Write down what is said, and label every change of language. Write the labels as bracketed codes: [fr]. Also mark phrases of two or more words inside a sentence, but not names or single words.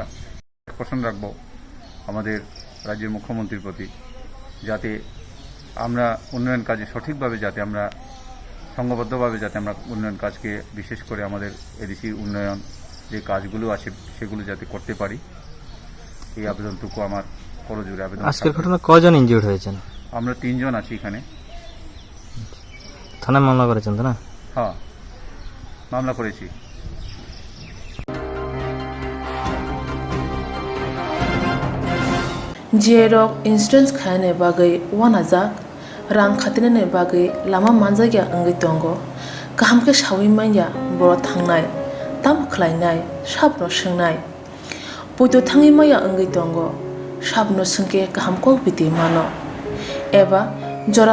[bn] প্রশ্ন রাখবো আমাদের রাজ্যের মুখ্যমন্ত্রীর প্রতি, যাতে আমরা উন্নয়ন কাজে সঠিকভাবে, যাতে আমরা সংঘবদ্ধভাবে যাতে আমরা উন্নয়ন কাজকে, বিশেষ করে আমাদের এডিসির উন্নয়ন যে কাজগুলো আছে সেগুলো যাতে করতে পারি, এই আবেদনটুকু আমার করজোড়ে আবেদন। আজকের ঘটনা কয়জন ইনজিউর্ড হয়েছেন? আমরা 3 জন আছি এখানে। থানায় মামলা করেছেন তো না? হ্যাঁ, মামলা করেছি। [trp] Jerok insurance khayane bagai wanajak rang khatinane bagai lama manjagya angai tongo kaham ke shawi manya boro thangnai tam khlainai sabno swngnai puito thangi maya angai tongo sabno sungke kaham ko biti mano eba jora